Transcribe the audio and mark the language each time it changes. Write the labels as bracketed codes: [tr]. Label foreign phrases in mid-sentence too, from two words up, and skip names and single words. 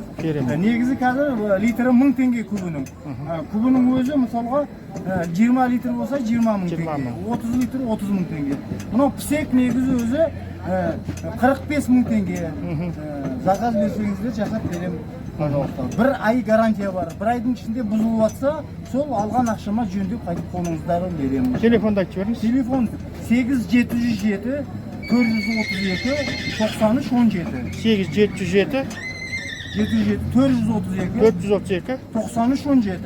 [kk] Керемет. Негізі қазір литрі 1000 теңге кубының. Кубының өзі мысалға 20 литр болса 20 мың теңге. 30 литр 30 мың теңге. Мынау пісек негізі өзі 45 мың теңге. Заказ берсеңіздер жасап беремін. Bir ay garantiya var. Bir ayдың ішінде бұзылып жатса, сол алған ақшама жөндеп қайтып қолыңыздарын беремін. Телефонды айтып беріңіз. Телефон 8707 432 93 17. 8707 432 432 93 17.